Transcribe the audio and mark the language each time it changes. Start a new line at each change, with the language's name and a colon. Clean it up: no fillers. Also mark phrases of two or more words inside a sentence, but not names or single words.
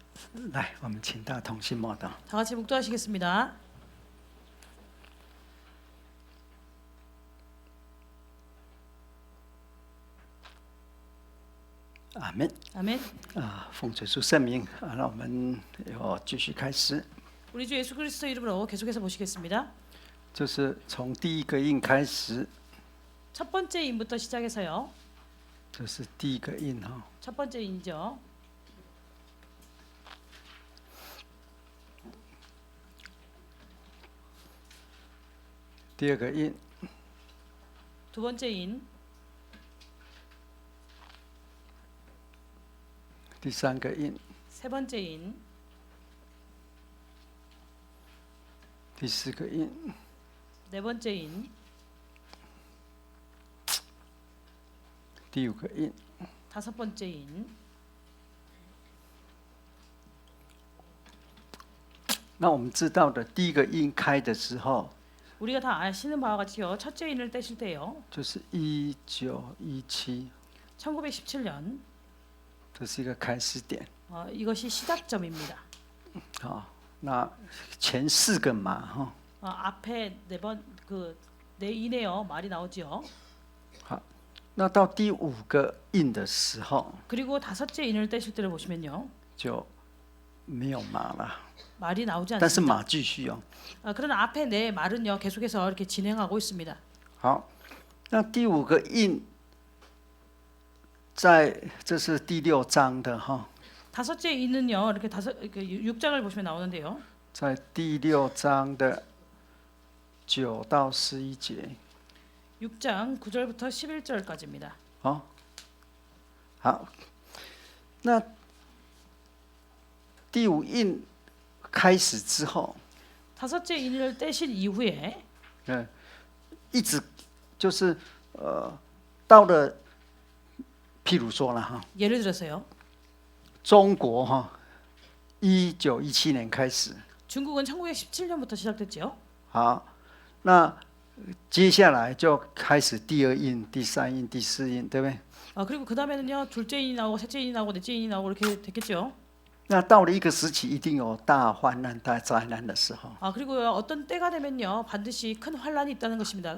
Chinese: 来，我们请大同心默祷。
Korean: 다 같이 묵도하시겠습니다. 아멘。 아멘.
Chinese: 奉主耶稣圣名那我们要继续开始，
Korean: 우리 주 예수 그리스도 이름으로 계속해서 보시겠습니다.
Chinese: 就是从第一个印开始，
Korean: 첫 번째 인부터 시작해서요.
Chinese: 这是第一个印哈。
Korean: 첫 번째 인이죠.
Chinese: 第二个印，
Korean: 두 번째 인,
Chinese: 第三个印，
Korean: 세 번째 인,
Chinese: 第四个印，
Korean: 네 번째 인,
Chinese: 第五个印，
Korean: 다섯 번째 인.
Chinese: 那我们知道的第一个印开的时候，
Korean: 우리가 다 아시는 바와 같이요. 첫째 인을 떼실 때요.
Chinese: 就是1917，
Korean: 1917년
Chinese: 这是一个开始点。
Korean: 이것이 시작점입니다.
Chinese: 那前四个马哈，
Korean: 앞에 네 인에요. 말이 나오지요.
Chinese: 那到第五个印的时候
Korean: 그리고 다섯째 인을 떼실 때를 보시면요.
Chinese: 就没有马了，
Korean: 말이 나오지
Chinese: 但是
Korean: 않습니다.
Chinese: 马继续哦。
Korean: 그러나 앞에 네 말은요. 계속해서 이렇게 진행하고 있습니다.
Chinese: 好，那第五个印，这是第6章的哈，
Korean: 다섯째 인은요. 이렇게 6장을 보시면 나오는데요.
Chinese: 在第6章的9到11节。
Korean: 6장 9절부터 11절까지입니다.
Chinese: 好，那第五印开始之后，
Korean: 다섯째 인을 떼신 이후에
Chinese: 一直就是到了，譬如说了哈，
Korean: 예를 들어서요.
Chinese: 中国哈，1917年开始，
Korean: 중국은 1917년부터 시작됐죠.
Chinese: 好，那接下来就开始第二印、第三印、第四印，对不对？
Korean: 그리고 그 다음에는요. 둘째 인이 나오고 셋째 인이 나오고 넷째 인이 나오고 이렇게 됐겠죠.
Chinese: 那到了一个时期，一定有大患难、大灾难的时候。
Korean: 그리고 어떤 때가 되면요. 반드시 큰 환란이 있다는 것입니다.